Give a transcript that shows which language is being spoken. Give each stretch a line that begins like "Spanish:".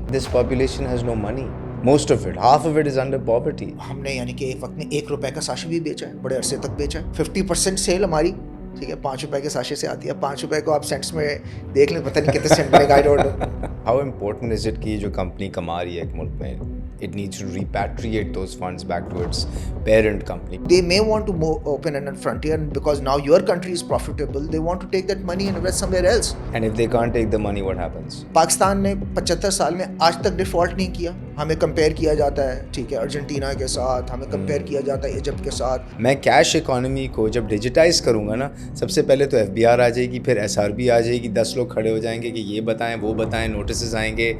English: This population has no money. Most of it, half of it is under poverty.
Hindi: हमने यानी कि एक वक्त में 1 रुपए का साशे भी बेचा है, बड़े अरसे तक बेचा है. 50% सेल हमारी, ठीक है, 5 रुपए के साशे से आती है. 5 रुपए को आप सेंट्स में देख लें, पता नहीं कितने सेंट मिलेगा,
English: I don't know. How important is it
Hindi: कि जो कंपनी कमा रही है एक मुल्क में,
English: it needs to repatriate those funds back to its parent company. They may want to open a frontier because now your country is profitable. They want to take that money and invest somewhere else. And if they can't take the money, what happens?
Hindi: Pakistan ने 75 साल में आज तक default नहीं किया. हमें compare किया जाता है, ठीक है, अर्जेंटीना के साथ, हमें कंपेयर किया जाता है इजिप्ट के साथ. मैं कैश इकोनॉमी को जब डिजिटाइज करूँगा ना, सबसे पहले तो FBR आ जाएगी, फिर SRB आ जाएगी, 10 लोग खड़े हो जाएंगे कि ये बताएं, वो बताएं, नोटिस आएंगे.